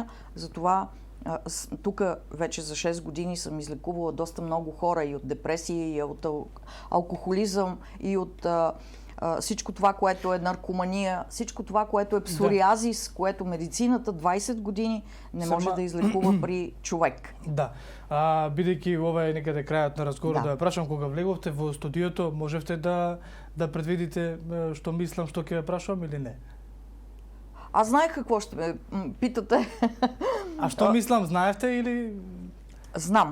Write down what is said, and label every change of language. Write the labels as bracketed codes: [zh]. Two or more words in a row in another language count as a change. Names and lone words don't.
[bg] Затова тук вече за 6 години съм излекувала доста много хора и от депресия, и от алкохолизъм, и от всичко това, което е наркомания, всичко това, което е псориазис, което медицината 20 години не може да излекува при човек. Да. [mk] Бидејќи ова е некаде крајот на разговорот, да ја прашам, кога влеговте во студиото, можевте да предвидите што мислам, што ќе ја прашувам или не? [bg] Аз знаех какво ще ме питате. [mk] А што мислам, знаевте или? [bg] Знам.